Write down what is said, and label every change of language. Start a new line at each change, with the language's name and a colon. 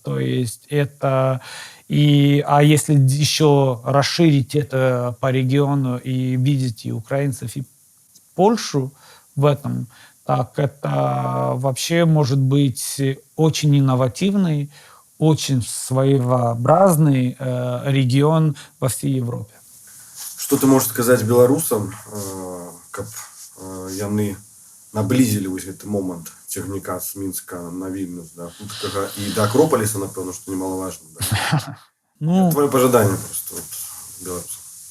Russian: То есть это... А если еще расширить это по региону и видеть и украинцев, и Польшу в этом, так это вообще может быть очень инновативный, очень своеобразный регион во всей Европе. Что ты можешь сказать белорусам,
Belarusian: каб яны наблизілі вось гэты момант цягніка з Мінска на Вільнюс, да, хуткага, і да Акропаліса, напэўна, што немалаважна.
Russian: Да. Твое пожелание просто вот, белорусам.